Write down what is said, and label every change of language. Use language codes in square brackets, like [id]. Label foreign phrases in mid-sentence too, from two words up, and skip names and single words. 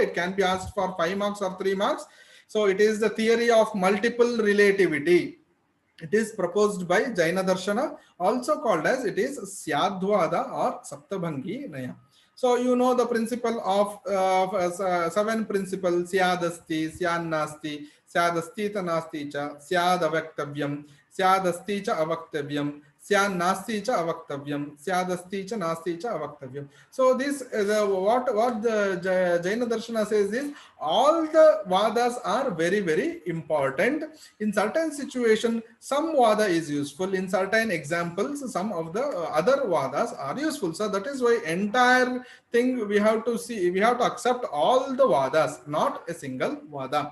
[en] It can be asked for 5 marks or 3 marks. So it is the theory of multiple relativity. It is proposed by Jaina Darshana, also called as it is Syadvada or Saptabhangi Naya. So you know the principle of 7 principles: [sa] Syadasti, Syannasti, Syadasti Tanasti cha, Syadavaktavyam, Syadasti cha avaktavyam, Syannasti cha avaktavyam, Syadasti cha nasti cha avaktavyam. [en] So this what the Jaina Darshana says is all the vadas are very, very important. In certain situation, some vada is useful. In certain examples, some of the other vadas are useful. So that is why entire thing we have to see, we have to accept all the vadas, not a single vada.